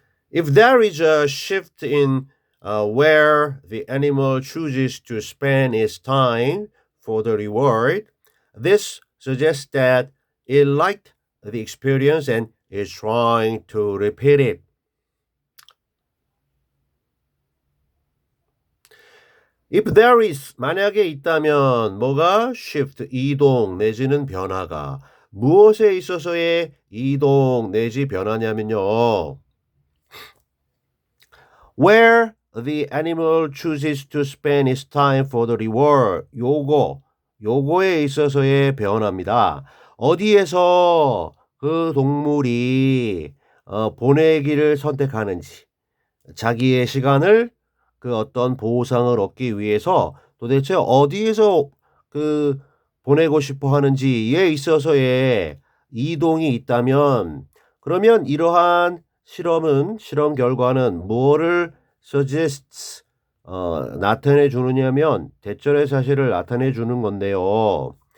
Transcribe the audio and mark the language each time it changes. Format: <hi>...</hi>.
<en>If there is a shift in where the animal chooses to spend its time for the reward, this suggests that it liked the experience and is trying to repeat it. If there is</en> <ko>만약에 있다면 뭐가 shift 이동 내지는 변화가 무엇에 있어서의 이동 내지 변화냐면요. Where</ko> <en>the animal chooses to spend its time for the reward.</en> <ko>요거에 있어서의 변화입니다. 어디에서 그 동물이 보내기를 선택하는지, 자기의 시간을 그 어떤 보상을 얻기 위해서 도대체 어디에서 그 보내고 싶어 하는지에 있어서의 이동이 있다면, 그러면 이러한 실험 결과는 뭐를 suggests 나타내 주느냐면 대절의 사실을 나타내 주는 건데요.</ko>